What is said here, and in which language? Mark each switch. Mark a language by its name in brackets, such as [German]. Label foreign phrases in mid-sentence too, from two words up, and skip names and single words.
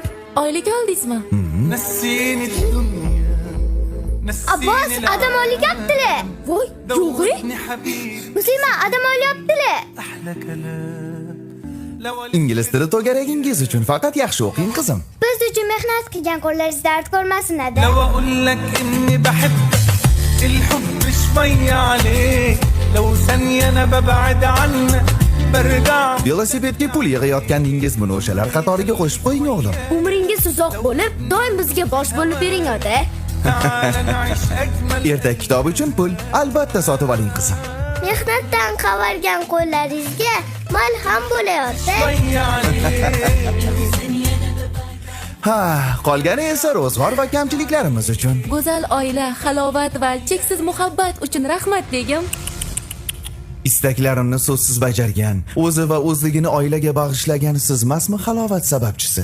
[Uzbek] Oilaga oldingizmi? [Arabic] نسيني الدنيا [Uzbek] Abbos, adam olyaptilar. Voy, yo'g'i. [Arabic] دوبني حبيبي [Uzbek] Musulmon adam olyaptilar. [Arabic] أحلى كلام لو [Uzbek] Ingliz tili to'garagingiz uchun faqat yaxshi o'qing qizim. Biz uchun mehnat qilgan qo'llaringiz dard ko'rmasin-da. [Arabic] لو أقول لك إني بحبك الحب شوية عليك لو ثانية أنا ببعد عنك برجع [Uzbek] Velosipedga pul yig'ayotganingiz buni o'shalar qatoriga qo'shib qo'ying o'g'lim. Umringiz uzoq bo'lib, doim bizga bosh bo'lib bering ota. [Arabic] تعال نعيش أجمل [Uzbek] Ertak kitob uchun pul albatta sotib oling qizim. Mehnatdan qavargan qo'llaringizga malham bo'layapti. [Arabic] شوية عليك [Uzbek] Ha, qolgani esa ro'zg'or va kamchiliklarimiz uchun. Go'zal oila, halovat va cheksiz muhabbat uchun rahmat begim. Istaklarimni so'zsiz bajargan, o'zi va o'zligini oilaga bag'ishlagan sizmasmi halovat sababchisi?